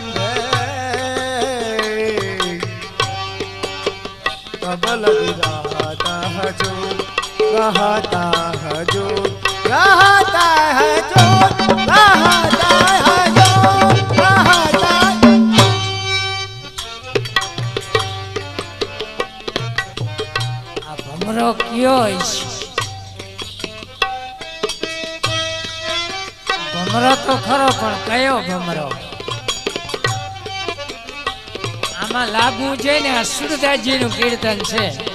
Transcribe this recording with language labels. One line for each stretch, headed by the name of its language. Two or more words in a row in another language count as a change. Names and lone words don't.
Hindi: तब लगी रहता हजूर रहता हजूर रहता हजूर रहता हजूर रहता
Gujarati: આ ભમરો કયો છે ભમરો તો ખરો પણ કયો ભમરો આમાં લાગવું જોઈએ ને આ સુરદાસજીનું કીર્તન છે